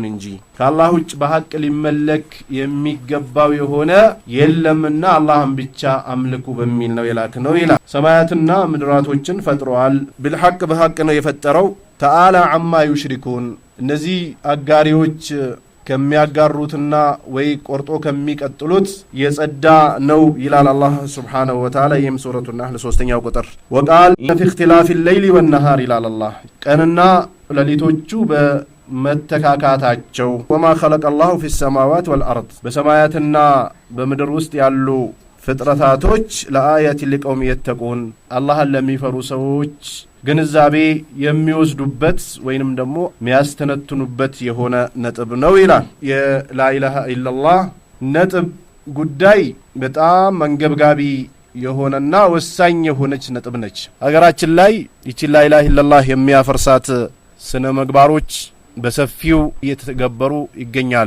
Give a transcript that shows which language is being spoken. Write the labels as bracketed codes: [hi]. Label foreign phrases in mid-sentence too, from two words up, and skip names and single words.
[am] እንጂ ከአላህ ውጭ በሐቅ ሊመለክ የሚገባው የሆነ የለምና አላህን ብቻ አምልኩ በሚል ነው የላክነው ይላል። ሰማያትና ምድራቶችን ፈጥሯል። بالحق በሐቅ ነው የፈጠረው። [ar] تعالى عما يشركون [am] እነዚህ አጋሪዎች ከሚያጋሩትና ወይ ቆርጦ ከሚቀጥሉት የጸዳ ነው ይላል አላህ [ar] سبحانه وتعالى [am] ይህም ሱረቱ ነህል 3ኛው ቁጥር [ar] وقال في اختلاف الليل والنهار [am] ይላል አላህ ቀንና ሌሊቶቹ በመተካካታቸው [ar] وما خلق الله في السماوات والأرض [am] በሰማያትና በምድር ውስጥ ያሉ ፍጥረታቶች [ar] لآيات لقوم يتقون [am] አላህን ለሚፈሩ ሰዎች ግንዛቤ የሚወስዱበት ወይንም ደግሞ የሚያስተነትኑበት የሆነ ነጥብ ነው ይላል። የላኢላሃ ኢላላህ ነጥብ ጉዳይ በጣም መንገብጋቢ የሆነና ወሳኝ የሆነች ነጥብ ነች። ሀገራችን ላይ ይቺ [ar] لا إله إلا الله [am] የሚያፈርሳት ስነ ምግባሮች በሰፊው እየተገበሩ ይገኛሉ።